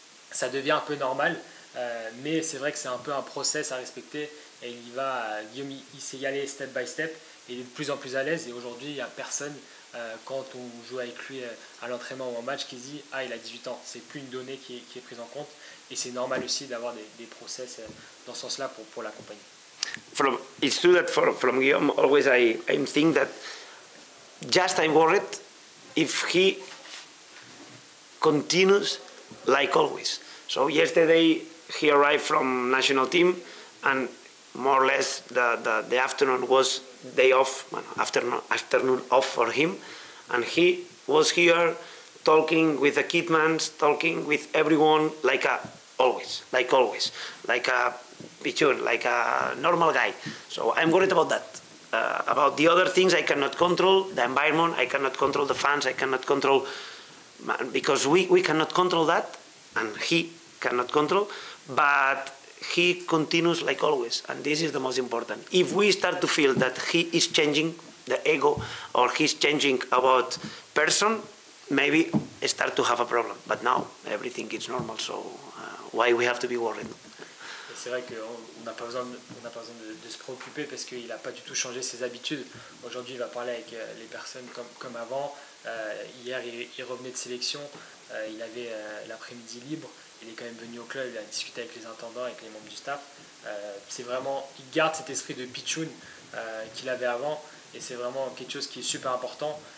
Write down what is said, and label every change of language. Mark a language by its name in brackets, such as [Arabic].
[French] Ça devient un peu normal, mais c'est vrai que c'est un peu un process à respecter et Guillaume il sait y aller [English] step by step [French] et il est de plus en plus à l'aise et aujourd'hui il n'y a personne quand on joue avec lui à l'entraînement ou en match qui se dit ah il a 18 ans, c'est plus une donnée qui est prise en compte et c'est normal aussi d'avoir des process dans ce sens-là pour l'accompagner. [English] It's true that from Guillaume always I think that just I'm worried if he continues like always. So yesterday he arrived from national team and more or less the afternoon was day off, afternoon off for him, and he was here talking with the Kidmans, talking with everyone like always, like a pichun, like a normal guy. So I'm worried about that. About the other things I cannot control, the environment, I cannot control the fans, I cannot control, because we cannot control that, and he cannot control, but he continues like always, and this is the most important. If we start to feel that he is changing the ego or he's changing about person, maybe start to have a problem. But now everything is normal, so why we have to be worried? [French] C'est vrai qu'on n'a pas besoin de se préoccuper parce qu'il n'a pas du tout changé ses habitudes. Aujourd'hui, il va parler avec les personnes comme avant. Hier, il revenait de sélection, il avait l'après-midi libre. Il est quand même venu au club, il a discuté avec les intendants, avec les membres du staff. C'est vraiment, il garde cet esprit de pitchoun qu'il avait avant et c'est vraiment quelque chose qui est super important.